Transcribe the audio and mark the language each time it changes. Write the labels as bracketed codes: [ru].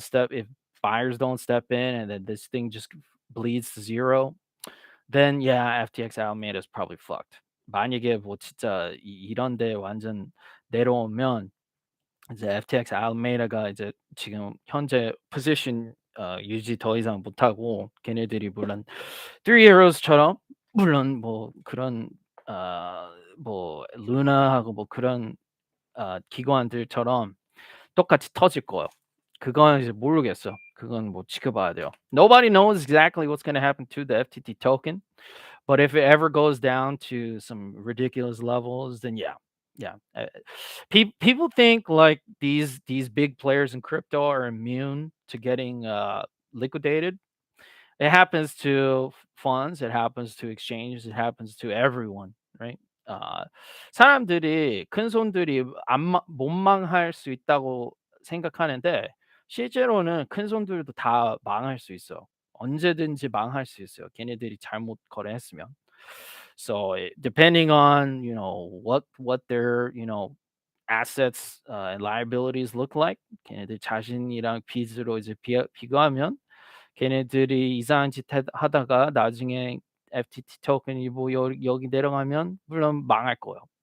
[en] If buyers don't step in and then this thing just bleeds to zero, then yeah, FTX Alameda is probably fucked. [ko] 만약에 뭐 진짜 이런 데 완전 내려오면 이제 FTX Alameda가 이제 지금 현재 포지션 유지 더 이상 못하고 걔네들이 물론 Three Arrows처럼 물론 뭐 그런 뭐 루나하고 뭐 그런 기관들처럼 똑같이 터질 거예요. 그건 이제 모르겠어. 그건 뭐 지켜봐야 돼요. [en] Nobody knows exactly what's gonna happen to the FTT token, but if it ever goes down to some ridiculous levels, then yeah, yeah. People think like these big players in crypto are immune to getting liquidated. It happens to funds, it happens to exchanges, it happens to everyone, right? [ko] 아 사람들이 큰손들이 못 망할 수 있다고 생각하는데 실제로는 큰손들도 다 망할 수 있어. 언제든지 망할 수 있어요, 걔네들이 잘못 거래했으면. [en] So, depending on, what their, assets, and liabilities look like [ko] 걔네들 자신이랑 빚으로 이제 비교하면 걔네들이 이상한 짓 하다가 나중에 FTT 토큰이 뭐 여기 내려가면 물론 망할 거예요.